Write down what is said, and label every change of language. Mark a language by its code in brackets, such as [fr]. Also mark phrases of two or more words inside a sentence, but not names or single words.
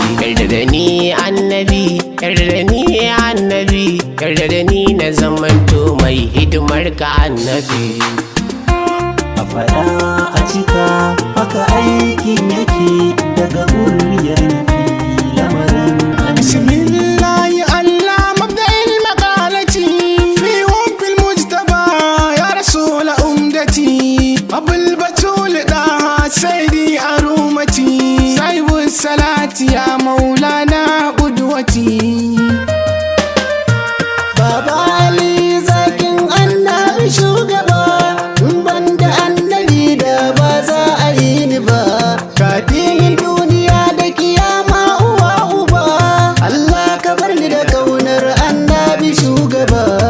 [ha] Yarda da ni annabi. Yarda da ni, ya annabi, yarda da ni na zamanto mai hidimar ka, annabi. A faɗa a cika, haka aikin yake daga muryar fi lamarin annabi. [ar] بسم الله الله مبدأ المقالة في حب المجتبى يا رسول أمتي. أبو البتول طه سيدي أرومتي، صاحب الصلاة يا مولانا قدوتي. [ha] Baba Ali zakin annabi shugaba, in ban da annabi da ba za a yi ni ba. Ka fi ni duniya da kiyama uwa uba, Allah ka bar ni da kaunar annabi shugaba.